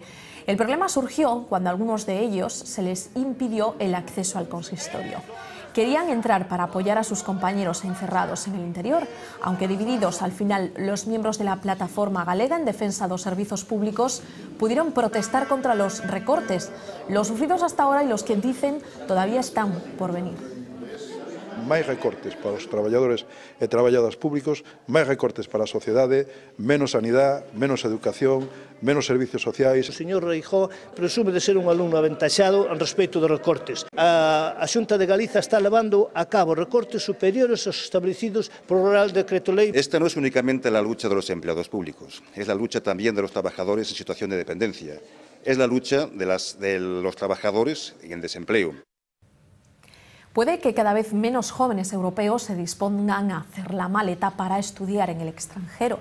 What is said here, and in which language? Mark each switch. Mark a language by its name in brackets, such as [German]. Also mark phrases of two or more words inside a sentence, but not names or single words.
[Spanish] El problema surgió cuando a algunos de ellos se les impidió el acceso al consistorio. Querían entrar para apoyar a sus compañeros encerrados en el interior, aunque divididos, al final los miembros de la Plataforma Galega en Defensa dos Servizos Públicos pudieron protestar contra los recortes, los sufridos hasta ahora y los que dicen todavía están por venir. [Galician] Máis recortes para os traballadores e traballadoras públicos, máis recortes para a sociedade, menos sanidade, menos educación, menos servicios sociais. O señor Reijó presume de ser un alumno aventaxado en respecto dos recortes. A Xunta de Galiza está levando a cabo recortes superiores aos establecidos por o Real Decreto Lei. [Spanish] Esta no es únicamente la lucha de los empleados públicos, es la lucha también de los trabajadores en situación de dependencia, es la lucha de los trabajadores en desempleo. Puede que cada vez menos jóvenes europeos se dispongan a hacer la maleta para estudiar en el extranjero.